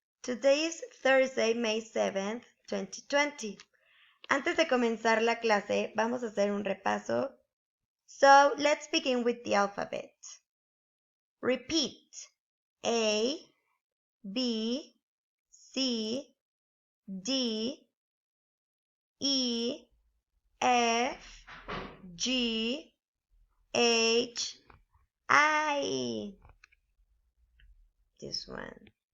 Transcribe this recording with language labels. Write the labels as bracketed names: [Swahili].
[English] Today is Thursday, May 7th, 2020. [Spanish] Antes de comenzar la clase, vamos a hacer un repaso. [English] So, let's begin with the alphabet. Repeat. A, B, C, D, E, F, G, H, I. This one.